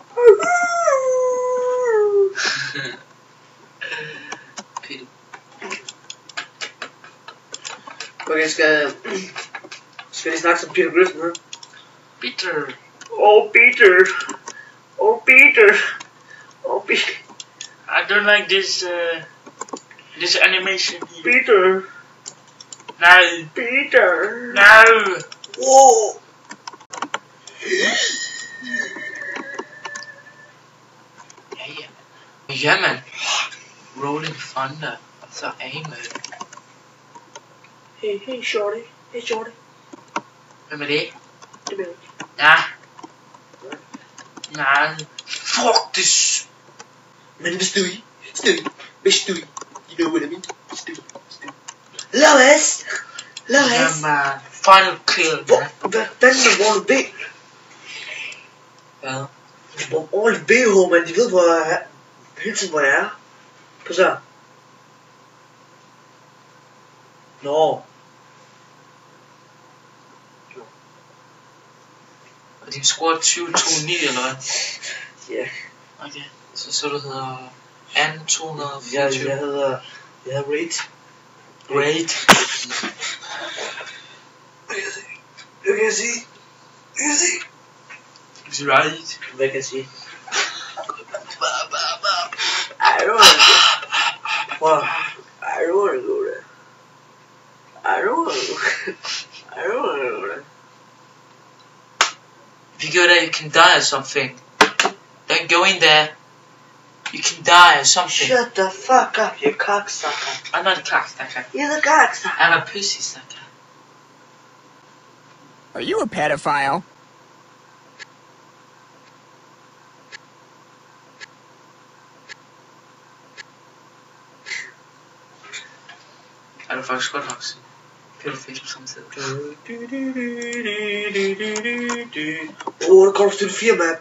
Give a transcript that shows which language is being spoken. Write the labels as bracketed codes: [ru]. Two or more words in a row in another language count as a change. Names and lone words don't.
[da] Peter. Okay, skal lige snakke som Peter Griffin, her? Peter. Peter. Peter. [en] I don't like this this animation here. Peter. No. Peter. No. Whoa. [da] Ja. Ja, man. Rolling Thunder. Så aim. [en] Hey, shorty. [da] Hvem er det? Det ved jeg ikke. Ja. Nej. [en] Fuck this. [da] Men hvis du i. [en] You know what I mean? Lois. [da] Ja, man. [en] Final kill. [da] Hvad fanden er Wall B? Hvad? Wall BH, man. De ved, hele tiden, hvor jeg er. Prøv så. Nå. Og din score er 20-2-9 eller hvad? Ja. Okay. Så du hedder Anne 224. Jeg hedder Raid. [en] Great. [da] Du kan sige. [en] Is right. [da] Hvad kan jeg sige? [en] I don't wanna go there. If you go there, you can die or something. Don't go in there. You can die or something. Shut the fuck up, you cocksucker. I'm not a cocksucker. You're the cocksucker. I'm a pussy sucker. Are you a pedophile? [da] Er du faktisk godt nok sådan? Pædofil samtidig. Det kommer til det 4 map.